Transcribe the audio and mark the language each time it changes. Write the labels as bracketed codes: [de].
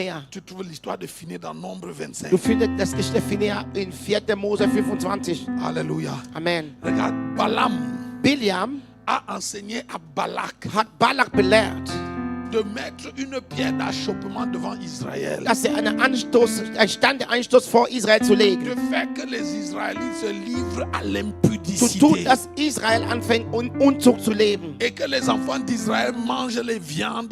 [fr] Tu trouves l'histoire de Phiné dans Nombre 25. [de] Du findest das Geschichte Phinea in 4. Mose 25. [fr] Alléluia. [de] Amen. [fr] Regarde, Balaam [de] Biliam [fr] a enseigné à Balak [de] hat Balak belehrt. [fr] de mettre une pierre d'achoppement devant Israël. [de] dass er ein Stein der Anstoß vor Israel zu legen. [fr] De faire que les Israélites se livrent à [de] Zu tun, [fr] l'impudicité. [de] dass Israel anfängt, Unzucht zu leben. [fr] Et que les enfants d'Israël mangent les viandes